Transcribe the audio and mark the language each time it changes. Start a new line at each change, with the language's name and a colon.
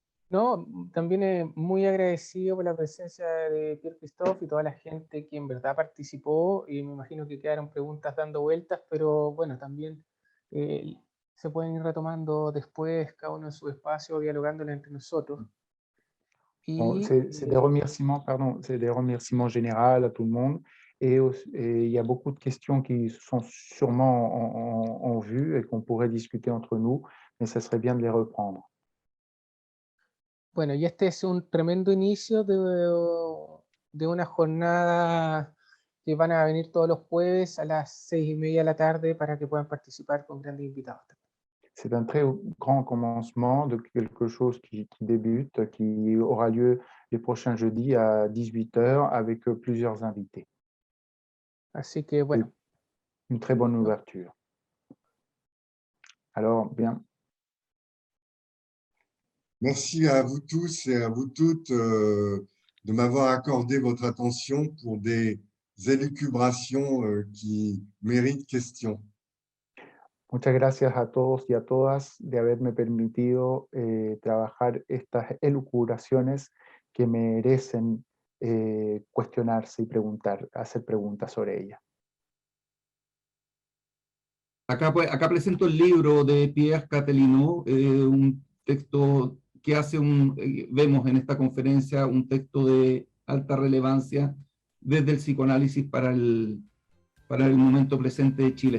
Spanish: No, también muy agradecido por la presencia de Pierre Christophe y toda la gente que en verdad participó, y me imagino que quedaron preguntas dando vueltas, pero bueno, también se pueden ir retomando después, cada uno en su espacio, dialogándola entre nosotros.
French: Bon, c'est des remerciements, pardon, c'est des remerciements généraux à tout le monde. Et il y a beaucoup de questions qui sont sûrement en vue et qu'on pourrait discuter entre nous, mais ça serait bien de les reprendre.
Spanish: Bueno, y este es un tremendo inicio de una jornada que van a venir todos los jueves a las 6:30 de la tarde para que puedan participar con grandes invitados.
French: C'est un très grand commencement de quelque chose qui débute, qui aura lieu les prochains jeudis à 18h avec plusieurs invités.
Spanish: Así que bueno.
French: Une très bonne ouverture. Alors, bien. Merci à vous tous et à vous toutes de m'avoir accordé votre attention pour des élucubrations qui méritent question.
Spanish: Muchas gracias a todos y a todas de haberme permitido trabajar estas elucubraciones que merecen cuestionarse y hacer preguntas sobre ellas. Acá presento el libro de Pierre Catelino, un texto que vemos en esta conferencia, un texto de alta relevancia desde el psicoanálisis para el momento presente de Chile.